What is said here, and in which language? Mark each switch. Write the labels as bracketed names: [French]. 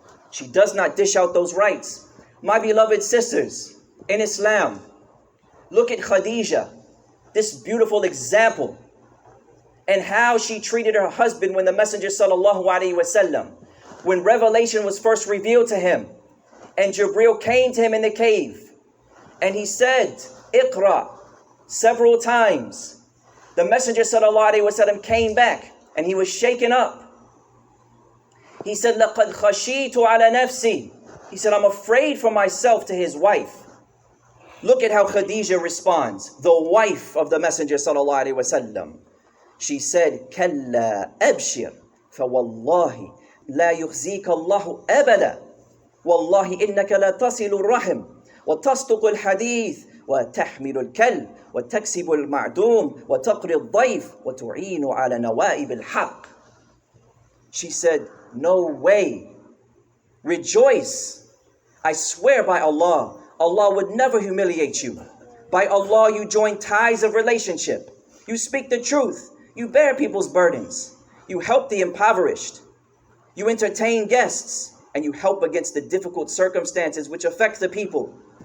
[English] She does not dish out those rights. My beloved sisters in Islam, look at Khadija, this beautiful example, and how she treated her husband when the Messenger sallallahu alaihi wasallam, when revelation was first revealed to him, and Jibreel came to him in the cave, and he said, Iqra, several times. The Messenger sallallahu alaihi wasallam came back, and he was shaken up. He said, [Arabic] لَقَدْ خَشِيتُ عَلَى نَفْسِي. [English] He said, I'm afraid for myself, to his wife. Look at how Khadija responds, the wife of the Messenger sallallahu alaihi wasallam. She said, [Arabic] كَلَّا أَبْشِرْ فَوَاللَّهِ لَا يُخْزِيكَ اللَّهُ أَبَدًا وَاللَّهِ إِنَّكَ لَا تَصِلُ الرَّحِمِ وَتَصْدُقُ الْحَدِيثِ وتحمل الكل وتكسب المعدوم وتقري الضيف وتعين على نوائب الحق. [English] She said, no way. Rejoice. I swear by Allah, Allah would never humiliate you. By Allah, you join ties of relationship. You speak the truth. You bear people's burdens. You help the impoverished. You entertain guests, and you help against the difficult circumstances which affect the people.